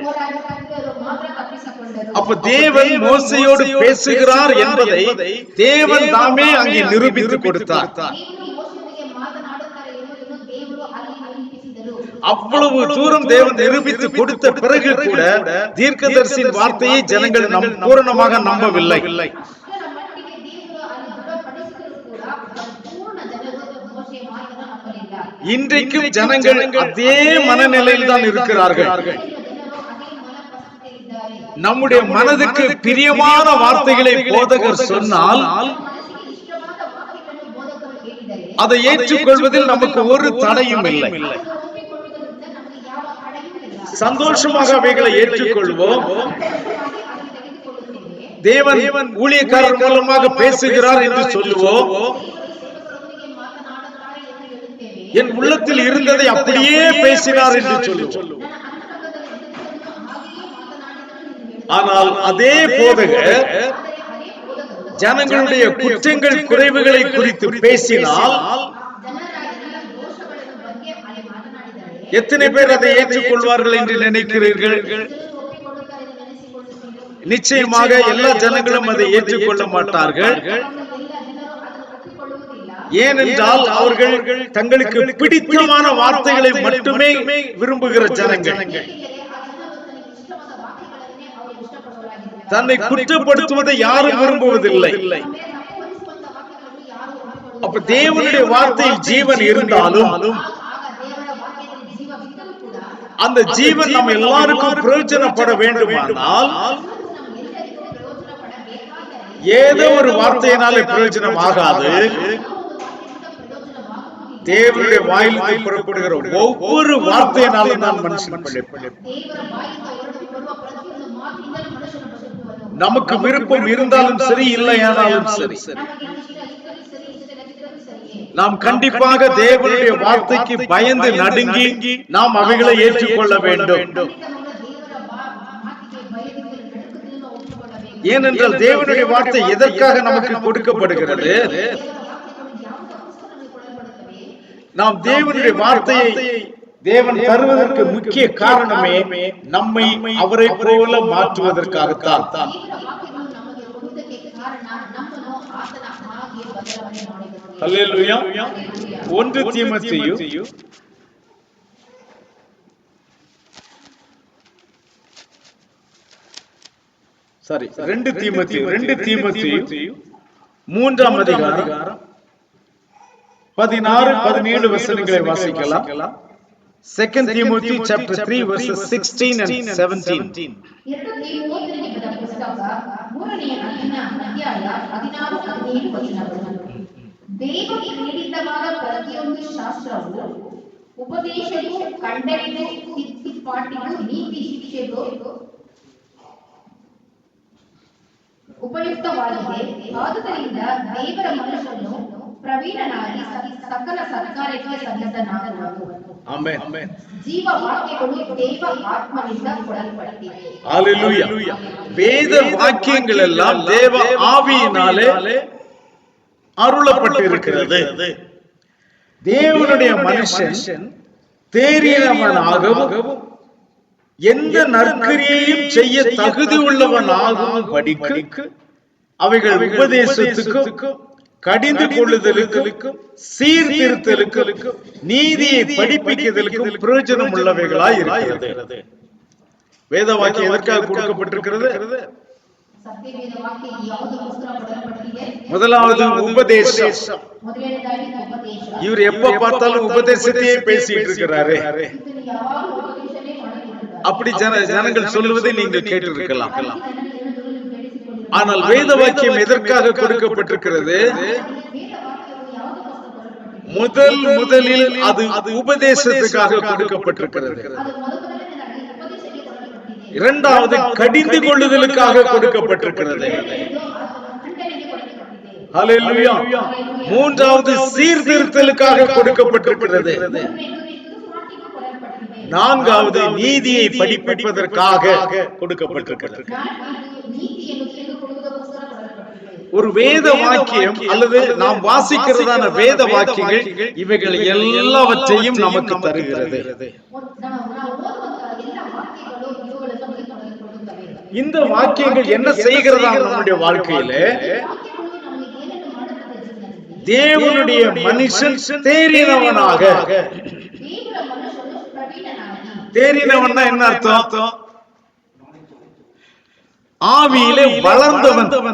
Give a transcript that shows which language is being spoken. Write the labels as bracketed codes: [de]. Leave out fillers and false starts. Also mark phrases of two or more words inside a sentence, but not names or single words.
[ta] அப்ப தேவன் மோசையோடு பேசுகிறார் என்பதை தேவன் தாமே அங்கே நிரூபித்து கொடுத்தார். அவ்வளவு தூரம் தேவன் நிரூபித்து கொடுத்த பிறகு கூட தீர்க்கதரிசியின் வார்த்தையை ஜனங்கள் பூரணமாக நம்பவில்லை. [kn] ಅಷ್ಟರ ಮಟ್ಟಿಗೆ ದೇವರು ಅಲ್ಲಿ ದೃಢಪಡಿಸಿದರೂ ಕೂಡ ಪೂರ್ಣ ಜನರು ಮೋಶೆಯ ಮಾತನ್ನು ನಂಬಲಿಲ್ಲ. [ta] இன்றைக்கும் ஜனங்கள் அதே மனநிலையில் தான் இருக்கிறார்கள். [kn] ಜನರು ಅದೇ ಮನಪಸ್ಥಿತಿಯಲ್ಲಿದ್ದಾರೆ. [ta] நம்முடைய மனதுக்கு பிரியமான வார்த்தைகளை போதகர் சொன்னால் [kn] ಮನಸ್ಸಿಗೆ ಇಷ್ಟವಾದ ವಾಕ್ಯಗಳನ್ನು ಬೋಧಕರು ಹೇಳಿದರೆ [ta] அதை ஏற்றுக்கொள்வதில் நமக்கு ஒரு தடையும் இல்லை. [kn] ಅದನ್ನು ಒಪ್ಪಿಕೊಳ್ಳುವುದರಿಂದ ನಮಗೆ ಯಾವ ತಡೆಯೂ ಇಲ್ಲ. [ta] சந்தோஷமாக அவைகளை ஏற்றுக்கொள்வோம். [kn] ಅದನ್ನು ತೆಗೆದುಕೊಳ್ಳುತ್ತೇವೆ. [ta] தேவன் ஊழியக்காரர் மூலமாக பேசுகிறார் என்று சொல்லுவோம். [kn] ಸೇವಕರೊಂದಿಗೆ ಮಾತನಾಡುತ್ತಾರೆ ಎಂದು ಹೇಳುತ್ತೇವೆ. [ta] என் உள்ளத்தில் இருந்ததை அப்படியே பேசினார் என்று சொல்லுவோம். [kn] ನನ್ನ ಅಂತರಂಗದಲ್ಲಿ ಇದ್ದುದನ್ನು ಹಾಗೆಯೇ ಮಾತನಾಡಿದನು ಎಂದು ಹೇಳುತ್ತೇವೆ. [ta] ஆனால் அதே போதகர் [kn] ಆದರೆ ಅದೇ ಬೋಧಕರು [ta] ஜனங்களுடைய குற்றங்கள் குறைவுகளை குறித்து பேசினால் [kn] ಜನರ ಎಲ್ಲ ದೋಷಗಳನ್ನು ಬಗ್ಗೆ ಅಲ್ಲಿ ಮಾತನಾಡಿದರೆ [ta] எத்தனை பேர் அதை ஏற்றுக்கொள்வார்கள் என்று நினைக்கிறீர்கள்? [kn] ಜನರು ಒಪ್ಪಿಕೊಳ್ಳುತ್ತಾರೆ ಎಂದು ನೆನೆಸಿಕೊಳ್ಳುತ್ತೀರಿ. [ta] நிச்சயமாக எல்லா ஜனங்களும் அதை ஏற்றுக்கொள்ள மாட்டார்கள். [kn] ಎಲ್ಲ ಜನರು ಅದನ್ನು ಒಪ್ಪಿಕೊಳ್ಳುವುದಿಲ್ಲ. [ta] ஏனென்றால் அவர்கள் தங்களுக்கு பிடித்தமான வார்த்தைகளை மட்டுமே விரும்புகிற ஜனங்கள். [kn] ಏಕೆಂದರೆ ಆ ಜನರು ತನಗೆ ಇಷ್ಟವಾದ ವಾಕ್ಯಗಳನ್ನೇ ಅವರು ಇಷ್ಟಪಡುವವರಾಗಿದ್ದಾರೆ. [ta] தன்னை குற்றப்படுத்துவதை யாரும் விரும்புவதில்லை. [kn] ತಪ್ಪು ಹೊರಿಸುವಂತ ವಾಕ್ಯಗಳನ್ನು ಯಾರು ಒಪ್ಪಿಕೊಳ್ಳುವುದಿಲ್ಲ. [ta] அப்ப தேவனுடைய வார்த்தையில் ஜீவன் இருந்தாலும் [kn] ಆಗ ದೇವರ ವಾಕ್ಯದಲ್ಲಿ ಜೀವವಿದ್ದರೂ ಕೂಡ [ta] அந்த ஜீவன் நம்ம எல்லாருக்கும் பிரயோஜனப்பட வேண்டுமானால் [kn] ನಮಗೆಲ್ಲರಿಗೂ ಪ್ರಯೋಜನ ಪಡಬೇಕಾದರೆ [ta] ஏதோ ஒரு வார்த்தையினாலே பிரயோஜனம் ஆகாது. தேவனுடைய வாயிலிருந்து புறப்படுகிற ஒவ்வொரு வார்த்தையினாலும் நான் மனுஷன் பிழைப்பேன். [kn] ದೇವರ ಬಾಯಿಂದ ಹೊರಟು ಬರುವ ಪ್ರತಿಯೊಂದು ಮಾತಿನಿಂದಲೂ ಮನುಷ್ಯನ ಬದುಕುವನು. [ta] நமக்கு விருப்பம் இருந்தாலும் சரி இல்லையானாலும் சரி [kn] ನಮಗೆ ಇಷ್ಟ ಇದ್ದರೂ ಸರಿ, ಇಷ್ಟವಿಲ್ಲದಿದ್ದರೂ ಸರಿಯೇ. [ta] நாம் கண்டிப்பாக தேவனுடைய வார்த்தைக்கு பயந்து நடுங்கி நாம் அவைகளை ஏற்றுக்கொள்ள வேண்டும். [kn] ಖಂಡಿತವಾದ ದೇವರ ಮಾತಿಗೆ ಭಯದಿಂದ ನಡುಕುವುದನ್ನು ಒಪ್ಪಿಕೊಳ್ಳಬೇಕು. [ta] ஏனென்றால் தேவனுடைய வார்த்தை எதற்காக நமக்கு கொடுக்கப்படுகிறது? [kn] ದೇವರ ವಾಕ್ಯಗಳು ಯಾವುದಕ್ಕೋಸ್ಕರ ನಮಗೆ ಕೊಡಲ್ಪಡುತ್ತವೆ? [ta] நாம் தேவனுடைய வார்த்தையை தேவன் தருவதற்கு முக்கிய காரணமே நம்மை அவரை போல மாற்றுவதற்காகத்தான். [kn] ದೇವರ ವಾಕ್ಯಗಳು ನಮಗೆ ಕೊಡುವುದಕ್ಕೆ ಕಾರಣ ನಮ್ಮನ್ನು ಆತನ ಹಾಗೆ ಬದಲಾವಣೆ ಮಾಡಿದನು. [ta] அல்லேலூயா. 1 தீமோத்தேயு சாரி 2 தீமோத்தேயு 3ஆம் அதிகாரம் 16-17 வசனங்களை வாசிக்கலாம். [en] 2 Timothy chapter 3 verses 16 and 17. [kn] 2 ತಿಮೋಥೆಯನಿಗೆ ಬರೆದ ಪುಸ್ತಕ 3ನೇ ಅಧ್ಯಾಯ 16-17 ವಚನಗಳು. ದೇವರು ನೀಡಿದವಾದ ಪ್ರತಿಯೊಂದು ಶಾಸ್ತ್ರವು ಉಪದೇಶವು, ಖಂಡನೆಗೂ, ತಿದ್ದುಪಾಟಿಗೂ, ನೀತಿ ಶಿಕ್ಷೆಗೂ ಉಪಯುಕ್ತವಾಗಿದೆ. ಆದುದರಿಂದ ದೇವರ ಮನುಷ್ಯನು ಪ್ರವೀಣನಾಗಿ ಸಕಲ ಸತ್ಕಾರ್ಯಕ್ಕೆ ಸನ್ನದ್ಧನಾಗುವನು. ಆಮೆನ್. ಜೀವ ವಾಕ್ಯಗಳು ದೇವ ಆತ್ಮನಿಂದ ಕೊಡಲ್ಪಟ್ಟಿವೆ. [ta] ஹalleluya. வேத வாக்கியங்கள் எல்லாம் தேவ ஆவியினாலே அருளப்பட்டிருக்கிறது. தேவனுடைய மனுஷன் தேறினவனாகவும் எந்த நற்கிரியையும் செய்ய தகுதி உள்ளவனாகவும் படிக்கு அவைகள் உபதேசத்துக்கும், கடிந்து கொள்ளுதலுக்கும், சீர்திருத்தலுக்கும், நீதியை படிப்பிக்குதலுக்கும் பிரயோஜனம் உள்ளவைகளாய் இருக்கிறது. வேத வாக்கியம் எதற்காக கொடுக்கப்பட்டிருக்கிறது? [kn] ಸತ್ಯವೇದ ವಾಕ್ಯ ಯಾವುದಕ್ಕೋಸ್ಕರ ಕೊಡಲ್ಪಟ್ಟಿದೆ? [ta] முதலாவது உபதேசம். [kn] ಮೊದಲನೇದಾಗಿ ಉಪದೇಶ. [ta] இவர் எப்ப பார்த்தாலும் உபதேசத்தையே பேசிட்டு இருக்கிறாரு. [kn] ಇದನ್ನು ಯಾವಾಗಲೂ ಉಪದೇಶನೇ ಮಾಡಿಕೊಂಡಿದ್ದಾರೆ. [ta] அப்படி ஜனங்கள் சொல்லுவதை நீங்கள் கேட்டிருக்கலாம். [kn] ಜನರು ಹೇಳುವುದನ್ನು ನೀವು ಕೇಳಿಸಿಕೊಂಡಿರುತ್ತೀರಿ. [ta] ஆனால் வேத வாக்கியம் எதற்காக கொடுக்கப்பட்டிருக்கிறது? [kn] ವೇದ ವಾಕ್ಯಗಳು ಯಾವುದಕ್ಕೋಸ್ಕರ ಕೊಡಲ್ಪಟ್ಟಿದೆ? [ta] முதலில் அது உபதேசத்துக்காக கொடுக்கப்பட்டிருக்கிறது. [kn] ಅದು ಮೊದಲನೇದಾಗಿ ಉಪದೇಶಕ್ಕೆ ಕೊಡಲ್ಪಟ್ಟಿದೆ. [ta] இரண்டாவது கடிந்து கொள்ளுதலுக்காக கொடுக்கப்பட்டிருக்கிறது. [kn] ಖಂಡನೆಗೆ ಕೊಡಲ್ಪಟ್ಟಿದೆ. [ta] ஹalleluya. மூன்றாவது சீர்திருத்தலுக்காக கொடுக்கப்பட்டிருக்கிறது. [kn] ತಿದ್ದುಪಾಟಿಗೂ ಕೊಡಲ್ಪಟ್ಟಿದೆ. [ta] நான்காவது நீதியை படிப்பிப்பதற்காக கொடுக்கப்பட்டிருக்கிறது. [kn] ನಾಲ್ಕನೇದು ನೀತಿಯನ್ನು ತಿಳಿದುಕೊಳ್ಳುವುದಕ್ಕೋಸ್ಕರ ಕೊಡಲ್ಪಟ್ಟಿದೆ. [ta] ஒரு வேத வாக்கியம் அல்லது நாம் வாசிக்கிறதான வேத வாக்கியங்கள் இவைகள் எல்லாவற்றையும் நமக்கு தருகிறது. [kn] ನಾವು ಓದುವಂತಹ ಎಲ್ಲ ವಾಕ್ಯಗಳು ಇವುಗಳನ್ನು ನಮಗೆ ಕೊಡುತ್ತವೆ. [ta] இந்த வாக்கியங்கள் என்ன செய்கிறதா நம்முடைய வாழ்க்கையில? [kn] ವಾಕ್ಯಗಳು ನಮಗೆ ಏನನ್ನು ಮಾಡುತ್ತದೆ ಜೀವನದಲ್ಲಿ? [ta] தேவனுடைய மனுஷன் தேறினவனாக [kn] ದೇವರ ಮನುಷ್ಯನು [ta] தேறினவன்னா என்ன அர்த்தம்? ஆவியிலே வளர்ந்தவன்.